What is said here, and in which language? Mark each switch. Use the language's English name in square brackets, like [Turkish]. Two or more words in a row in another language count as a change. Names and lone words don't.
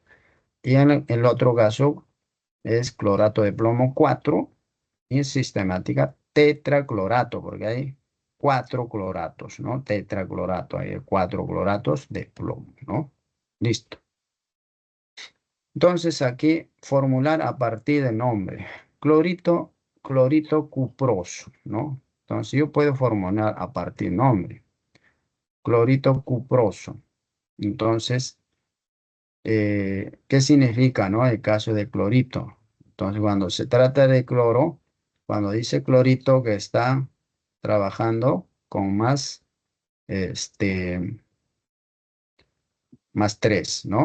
[Spanish] Y en el otro caso es clorato de plomo 4 y sistemática tetraclorato, porque hay 4 cloratos, ¿no? Tetraclorato, hay 4 cloratos de plomo, ¿no? Listo. Entonces aquí formular a partir del nombre. Clorito, clorito cuproso, ¿no? Entonces yo puedo formular a partir del nombre. Clorito cuproso. Entonces, ¿qué significa, no? El caso de clorito. Entonces, cuando se trata de cloro, cuando dice clorito que está trabajando con más, este, más 3, ¿no?